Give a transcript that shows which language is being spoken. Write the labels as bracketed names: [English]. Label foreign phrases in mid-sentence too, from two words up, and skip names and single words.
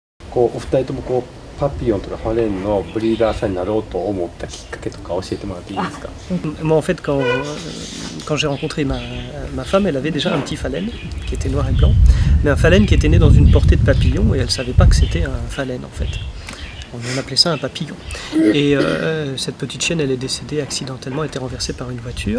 [Japanese] お二人ともパピオンとかファレンのブリーダーさんになろうと思ったきっかけとか教えてもらっていいですか？ [French] Moi, en fait, quand j'ai rencontré ma femme, elle avait déjà un petit phalène qui était noir et blanc, mais un phalène qui était né dans une portée de papillon et elle ne savait pas que c'était un phalène en fait. On appelait ça un papillon. Et cette petite chienne, elle est décédée accidentellement, a été renversée par une voiture.